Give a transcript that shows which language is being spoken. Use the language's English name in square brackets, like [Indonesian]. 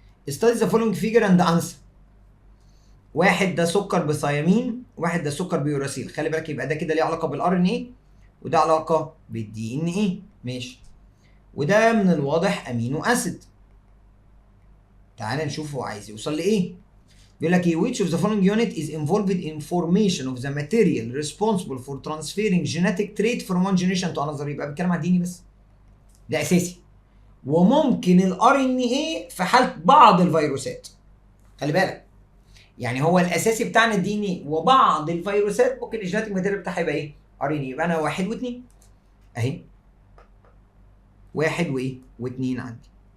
[English] study the following figure and answer. [Arabic] واحد ده سكر بثيامين، واحد ده سكر بيوراسيل. خلي بالك، يبقى ده كده ليه علاقه بالار ان ايه، وده علاقه بالدي ان ايه. ماشي. وده من الواضح امينو اسيد. تعال نشوف هو عايز يوصل لايه. بيقول لك ايه؟ [English] which of the following unit is involved in formation of the material responsible for transferring genetic trait from one generation to another؟ [Arabic] يبقى بيتكلم عن الدي ان بس، ده اساسي. وممكن الار ان ايه في حاله بعض الفيروسات. خلي بالك، يعني هو الاساسي بتاعنا الدي ان ايه، وبعض الفيروسات ممكن الجينيتك ماتيريال بتاعها يبقى ايه؟ ار ان ايه. يبقى انا 1 و2 اهي، 1 وايه؟ و2 عندي.